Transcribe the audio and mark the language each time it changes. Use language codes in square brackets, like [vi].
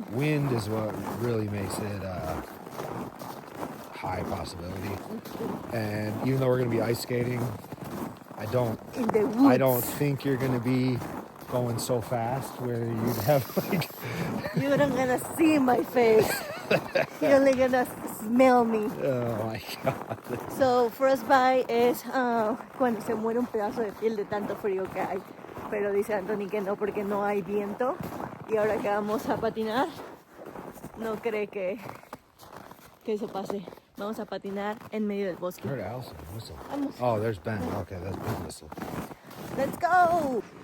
[en] wind is what really makes it high possibility. And even though we're going to be ice skating, I don't think you're going to be going so fast where you'd have like... You're not gonna see my face. You're only gonna smell me. Oh my God. [es] So, frostbite es cuando se muere un pedazo de piel de tanto frío que hay. Pero dice Anthony que no, porque no hay viento. Y ahora que vamos a patinar, no cree que eso pase. Vamos a patinar en medio del bosque. [en] I heard Allison whistle. [es] Vamos. [en] Oh, there's Ben. Okay, that's Ben's whistle. Let's go!